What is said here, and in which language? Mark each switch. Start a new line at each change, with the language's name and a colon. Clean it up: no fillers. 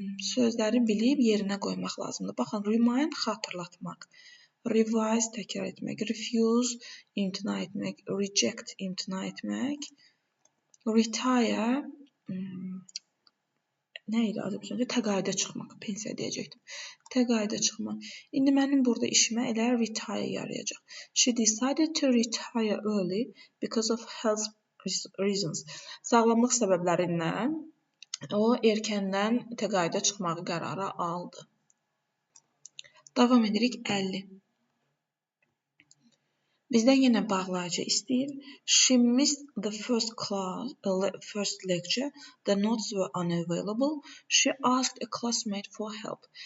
Azerbaijani: Sözləri bilib yerinə qoymaq lazımdır. Baxın, remind xatırlatmaq, revise təkrar etmək, refuse imtina etmək, reject imtina etmək, retire nə idi Azərbaycanca? Təqaüdə çıxmaq, pensiya deyəcəkdim. Təqaüdə çıxmaq. İndi mənim burada işimə elə retire yarayacaq.
English: She decided to retire early because of health reasons.
Azerbaijani: Sağlamlıq səbəblərindən o erkəndən təqaüdə çıxmağı qərara aldı. Davam edirik 50. Bizdən yenə bağlayıcı istəyir.
English: She missed the first lecture. The notes were unavailable. She asked a classmate for help.